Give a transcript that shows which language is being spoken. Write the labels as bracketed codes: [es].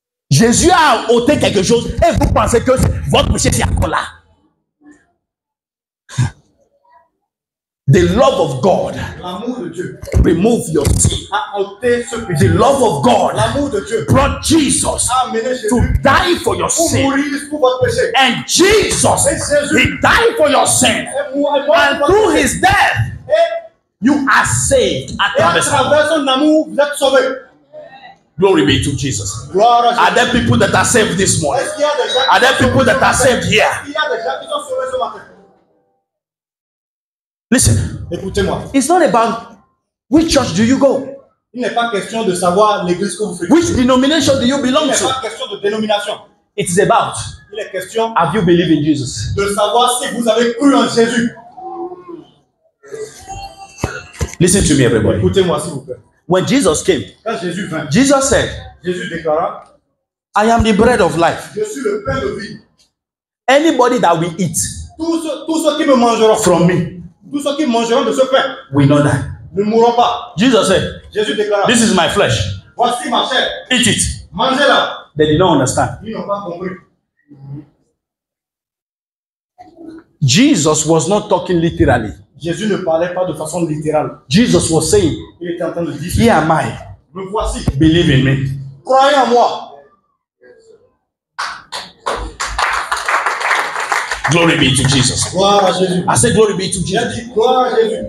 [fr] Jésus a ôté quelque chose et vous pensez que votre péché c'est encore là. [en] The love of God [fr] l'amour de Dieu [en] remove your sin. [fr] a ôté ce péché. [en] The love of God [fr] L'amour de Dieu [en] brought Jesus [fr] a amené [en] to [fr] Jésus [en] die for your [fr] pour [en] sin. [fr] mourir pour votre péché. [en] And Jesus, he died for your sin. And through his death, you are saved. [fr] Et à travers son amour, vous êtes sauvés. [en] Glory be to Jesus. [fr] Gloire à Jésus. [en] Are there people that are saved this morning? [fr] Est-ce qu'il y a des gens [en] Are there people that are saved here? [fr] Est-ce qu'il y a des gens qui sont sauvés ce matin? [en] Listen, [fr] Écoutez-moi. [en] it's not about which church do you go? [fr] Il n'est pas question de savoir l'église que vous fréquentez. [en] Which denomination do you [fr] Il [en] belong [fr] n'est [en] to? [fr] pas question de dénomination. [en] It is about, [fr] Il est question [en] have you believed in Jesus? [fr] de savoir si vous avez cru en Jésus. [en] Listen to me, everybody. [fr] Écoutez-moi s'il vous plaît. [en] When Jesus came, [fr] Quand Jésus vint, [en] Jesus said, [fr] Jésus déclara, [en] I am the bread of life. [fr] je suis le pain de vie. [en] Anybody that will eat [fr] Tous ceux qui me mangeront, [en] from me [fr] tous ceux qui mangeront de ce pain, [en] will not die. [fr] ne mourront pas. [en] Jesus said, [fr] Jésus déclara, [en] this is my flesh. [fr] voici ma chair, [en] Eat it. [fr] mangez-la. [en] They did not understand. [fr] Ils n'ont pas compris. [en] Jesus was not talking literally. [fr] Jésus ne parlait pas de façon littérale. [en] Jesus was saying, [fr] Il était en train de dire, [en] here am I. [fr] me voici, [en] Believe in me. [fr] croyez en moi. [en] Glory be to Jesus. [fr] Gloire à Jésus. [en] I said glory be to [fr] J'ai [en] Jesus. [fr] dit gloire à Jésus.